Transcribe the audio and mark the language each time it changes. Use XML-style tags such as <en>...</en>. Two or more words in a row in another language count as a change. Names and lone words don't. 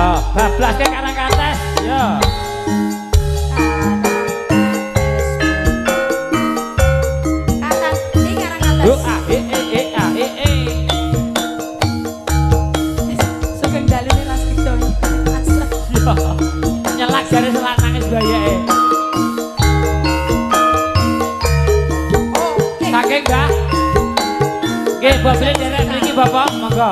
<jv>bablas ke Karangkates. Yo. Kakang di Karangkates. Yo a e e a e e. Sugeng dalune Ras Bidon. Yo. Nyelak jare selak nangis bayake. Saking Mbak. Nggih, bablas derek mriki Bapak, monggo.</jv>